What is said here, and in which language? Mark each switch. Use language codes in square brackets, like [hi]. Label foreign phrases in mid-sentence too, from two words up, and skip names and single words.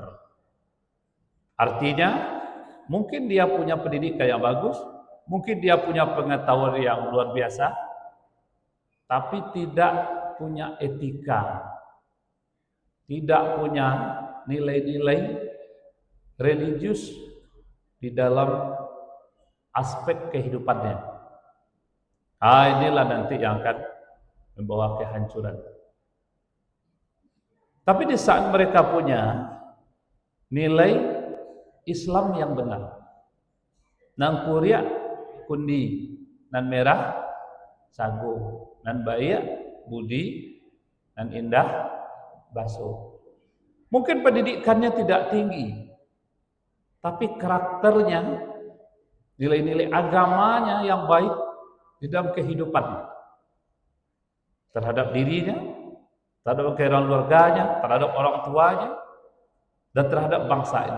[id] Artinya, mungkin dia punya pendidikan yang bagus, mungkin dia punya pengetahuan yang luar biasa, tapi tidak punya etika, tidak punya nilai-nilai religius di dalam aspek kehidupannya. Inilah nanti yang akan membawa kehancuran. Tapi di saat mereka punya nilai Islam yang benar, [min] nang kuria kundi, nan merah sagu, nan baia budi, nan indah basuh. [id] Mungkin pendidikannya tidak tinggi, tapi karakternya, nilai-nilai agamanya yang baik di dalam kehidupan terhadap dirinya, terhadap keluarganya, terhadap orang tuanya, dan terhadap bangsa ini.